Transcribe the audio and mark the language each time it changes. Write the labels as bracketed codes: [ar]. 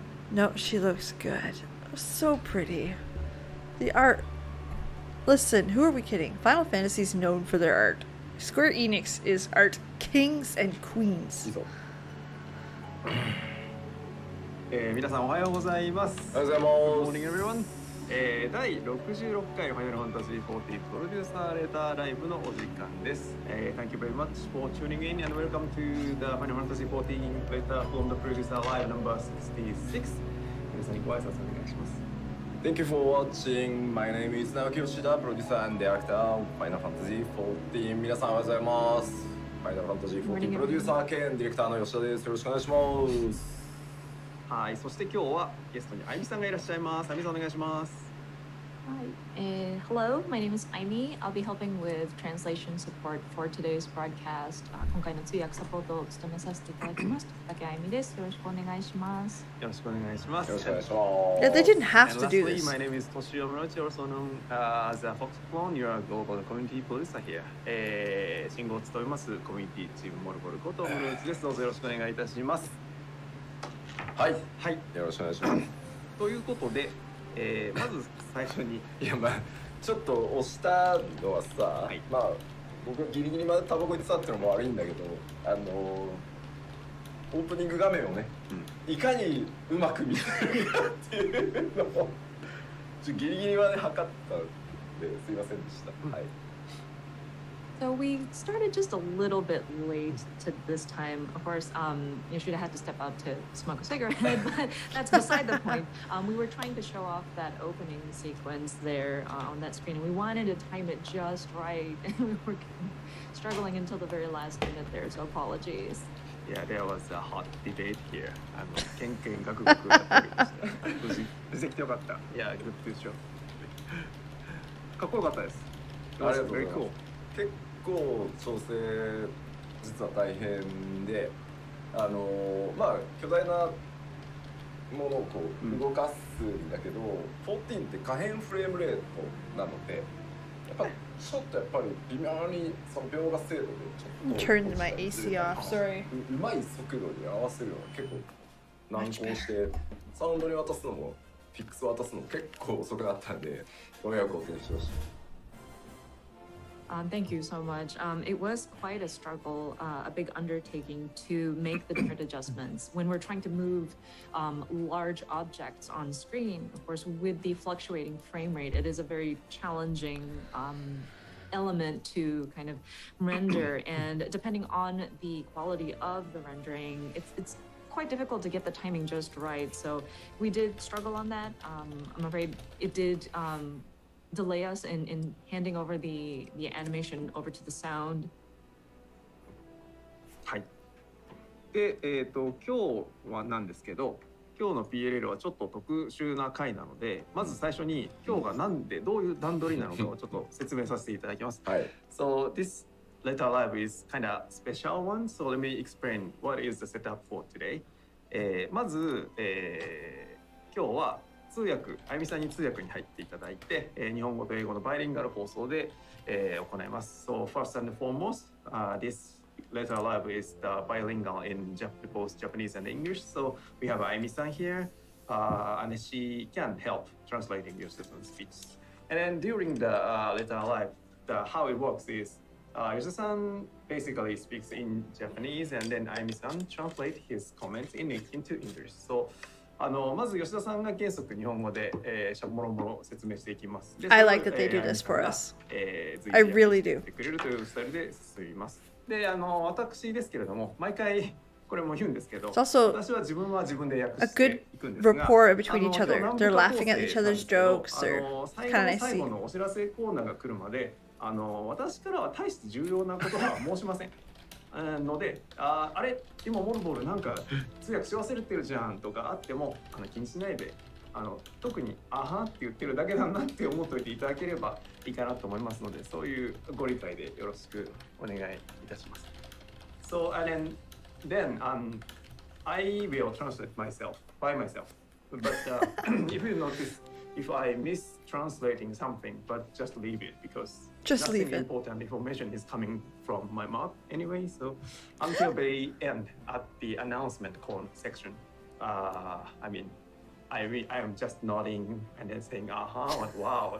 [en] No, she looks good. So pretty. The art. Listen, who are we kidding? Final Fantasy is known for their art. Square Enix is art kings and queens. [ja] 皆さんおはようございます。おはようございます。 [en] Good morning, everyone. [ja] 第66回ファイナルファンタジー40プロデューサーレターライブのお時間です。 [en] Thank you very much for tuning in and welcome to the Final Fantasy 14 letter from the producer live number 66. [ja] 皆さんにご挨拶お願いします。 [en] Thank you for watching. My name is Naoki Yoshida, producer and director of Final Fantasy 14. [ja] 皆さんおはようございます。Final Fantasy 14プロデューサー兼ディレクターの吉田です。よろしくお願いします。はい、そして今日はゲストにあいみさんがいらっしゃいます。あいみさんお願いします。 [en] Hi, hello, my name is Aimi. I'll be helping with translation support for today's broadcast. [ja] 今回の通訳サポートを務めさせていただきます。竹あいみです。よろしくお願いします。よろしくお願いします。よろしくお願いします。 [en] Yeah, they didn't have And to do lastly, this. my name is Toshio Murachi, also known as a Fox Clone. You are a global community producer here. [ja] 信号を務めますコミュニティチームモルボルことムルーツです。どうぞよろしくお願いいたします。はい、はい、よろしくお願いします。ということで、まず最初にいやまあちょっと押したのはさ、はい、まあ僕がギリギリまでタバコ入れてたっていうのも悪いんだけど、オープニング画面をね、いかにうまく見せるかっていうのをギリギリまで測ったんですいませんでした。はい。 [en] So we started just a little bit late to this time. Of course, Yoshida had to step out to smoke a cigarette, but that's beside the point. We were trying to show off that opening sequence there on that screen, and we wanted to time it just right, and we were struggling until the very last minute there, so apologies. Yeah, there was a hot debate here. [ja] ケンケンガクガクやっておりました。無事出てきてよかった。 [en] Yeah, good to show. [ja] かっこよかったです。ありがとうございます。 [en] Very cool. [ja] 結構調整実は大変で、まあ巨大なものをこう動かすんだけど、14って可変フレームレートなので、やっぱちょっとやっぱり微妙にその描画精度でちょっと [en] Turned my AC off, sorry. [ja] うまい速度に合わせるのが結構難航して、サウンドに渡すのもフィックス渡すのも結構遅くなったんで、ご迷惑をおかけしました。 [en] Thank you so much. It was quite a struggle, a big undertaking to make the different adjustments. When we're trying to move large objects on screen, of course, with the fluctuating frame rate, it is a very challenging element to kind of render. And depending on the quality of the rendering, it's quite difficult to get the timing just right. So we did struggle on that. I'm afraid it did delay us in handing over the animation over to the sound. [ja] はい。で、今日はなんですけど、今日の PLL はちょっと特殊な回なので、まず最初に今日がなんでどういう段取りなのかをちょっと説明させていただきます。はい。 [en] So this letter live is kind of special one. So let me explain what is the setup for today. [ja] まず、今日は通訳、あゆみさんに通訳に入っていただいて、日本語と英語のバイリンガル放送で、行います。 [en] So first and foremost, this letter live is the bilingual in both Japanese and English. So we have Ayumi-san here, and she can help translating your student's speech. And then during the letter live, how it works is Yoshida-san basically speaks in Japanese, and then Ayumi-san translates his comments into English. [ja] Soまず吉田さんが原則日本語で、もろもろ説明していきます。 [en] I like that they do this for us. I really do. [ja] くれるというスタイルで進みます。で、私ですけれども、毎回これも言うんですけど、私は自分は自分で訳していくんですが、 [en] rapport between each other. They're laughing at each other's jokes or kind of nice. [ja] 最後のお知らせコーナーが来るまで、私からは大して重要なことは申しません。ので、あれ今モルボルなんか通訳し忘れてるじゃんとかあっても気にしないで特にあはって言ってるだけだなって思っておいていただければいいかなと思いますので、そういうご理解でよろしくお願いいたします。 [en] So and then I will translate myself by myself. But if you notice, if I miss translating something, but just leave it because just nothing leave it. Important information is coming from my mouth anyway. So until the end at the announcement section, I mean, I am just nodding and then saying, "Aha! Wow!